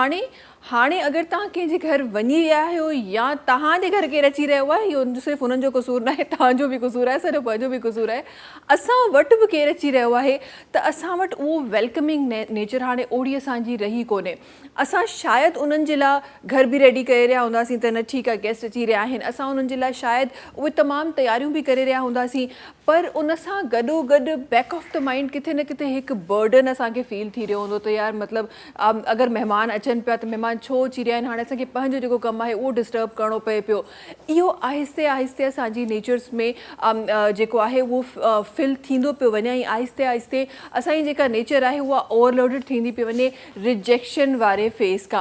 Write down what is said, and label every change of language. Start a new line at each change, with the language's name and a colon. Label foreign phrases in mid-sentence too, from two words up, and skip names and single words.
Sindhi: हाणे अगरि तव्हां कंहिंजे घर वञी रहिया आहियो या तव्हांजे घर केरु अची रहियो आहे इहो सिर्फ़ु उन्हनि जो क़सूरु न आहे तव्हांजो बि क़सूरु आहे असांजो पंहिंजो बि क़सूरु आहे असां वटि बि केरु अची रहियो आहे त असां वटि उहो
English: welcoming nature
Sindhi: हाणे ओड़ी असांजी रही कोन्हे। असां शायदि उन्हनि जे लाइ घर बि रेडी करे रहिया हूंदासीं त न ठीकु आहे गेस्ट अची रहिया आहिनि असां उन्हनि जे लाइ शायदि उहे तमामु तयारियूं बि करे रहिया हूंदासीं पर उन सां गॾोगॾु
English: back of the mind
Sindhi: किथे न किथे हिकु बर्डन असांखे फील थी रहियो हूंदो त यार मतिलबु अगरि महिमान अचनि पिया त महिमान छो अची रहिया आहिनि हाणे असांखे पंहिंजो जेको कमु आहे उहो डिस्टर्ब करिणो पए पियो। इहो आहिस्ते आहिस्ते असांजी नेचर्स में जेको आहे उहो फिल थींदो पियो वञे ऐं आहिस्ते आहिस्ते असांजी जेका नेचर आहे उहा ओवरलोडेड थींदी पई वञे रिजेक्शन वारे फेज़ खां।